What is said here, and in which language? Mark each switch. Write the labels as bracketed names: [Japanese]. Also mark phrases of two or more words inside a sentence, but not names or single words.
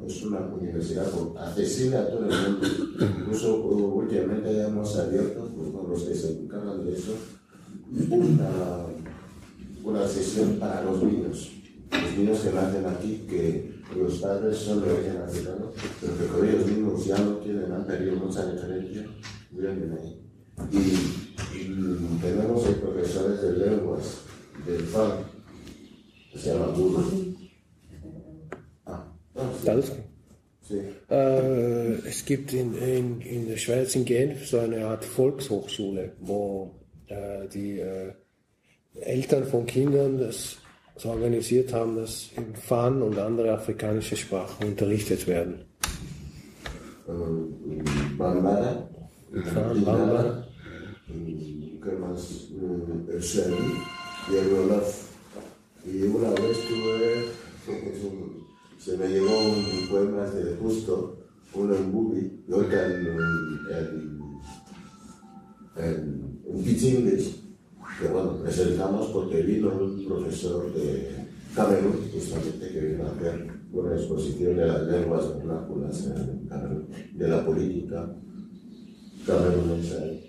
[Spanish] Es una universidad accesible a todo el mundo. Incluso últimamente ya hemos abierto, con los que se encargan de eso, una sesión para los niños que nacen aquí, que los padres son de origen africano, pero que con ellos mismos ya no tienen, han perdido mucha referencia, vienen ahí. Y tenemos profesores de lenguas del FAN, que se llama Burro. Sí. [German] Es gibt in der Schweiz, in Genf, so eine Art Volkshochschule, wo die Eltern von Kindern das so organisiert haben, dass im Fan und andere afrikanische Sprachen unterrichtet werden. [Spanish] Bambara, Fan, Bambara. ¿Qué más? El Sheri y el Olaf. Y una vez se me llegó un poema de Justo, uno en Bubi y otro en Pichingles, que bueno, presentamos porque vino un profesor de Camerún, justamente, que vino a hacer una exposición de las lenguas vernáculas en Camerún, de la política camerunesa.